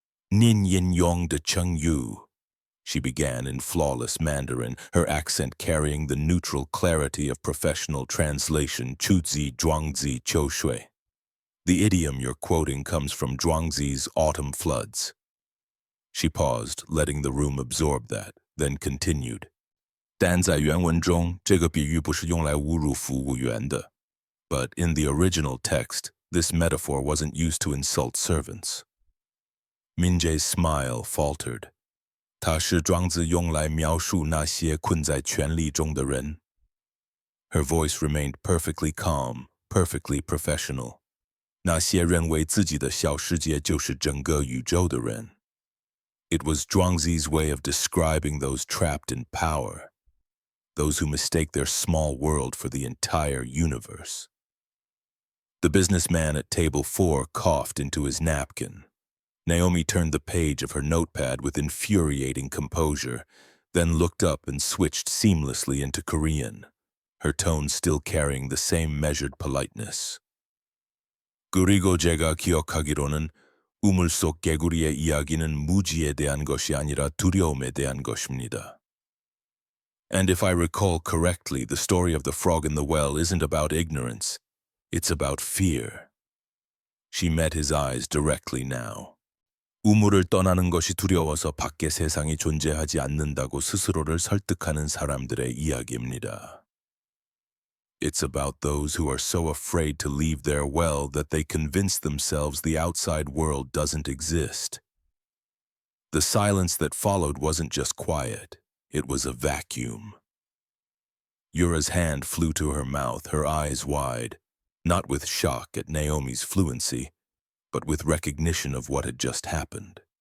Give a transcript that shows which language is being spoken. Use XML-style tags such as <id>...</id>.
<zh>Nin yin yong de cheng yu,</zh> <en>she began in flawless Mandarin, her accent carrying the neutral clarity of professional translation,</en> <zh>Chuzi Zhuangzi Qiushui.</zh> <en>The idiom you're quoting comes from Zhuangzi's Autumn Floods. She paused, letting the room absorb that, then continued.</en> <zh>但在原文中，这个比喻不是用来侮辱服务员的。</zh> <en>But in the original text, this metaphor wasn't used to insult servants. Min-jae's smile faltered.</en> <zh>它是庄子用来描述那些困在权力中的人。</zh> <en>Her voice remained perfectly calm, perfectly professional.</en> <zh>那些认为自己的小世界就是整个宇宙的人。</zh> <en>It was Zhuangzi's way of describing those trapped in power, those who mistake their small world for the entire universe. The businessman at table 4 coughed into his napkin. Naomi turned the page of her notepad with infuriating composure, then looked up and switched seamlessly into Korean, her tone still carrying the same measured politeness.</en> <ko>그리고 제가 기억하기로는 우물 속 개구리의 이야기는 무지에 대한 것이 아니라 두려움에 대한 것입니다.</ko> <en>And if I recall correctly, the story of the frog in the well isn't about ignorance, it's about fear. She met his eyes directly now.</en> <ko>우물을 떠나는 것이 두려워서 밖의 세상이 존재하지 않는다고 스스로를 설득하는 사람들의 이야기입니다.</ko> <en>It's about those who are so afraid to leave their well that they convince themselves the outside world doesn't exist. The silence that followed wasn't just quiet, it was a vacuum. Yura's hand flew to her mouth, her eyes wide, not with shock at Naomi's fluency, but with recognition of what had just happened.</en>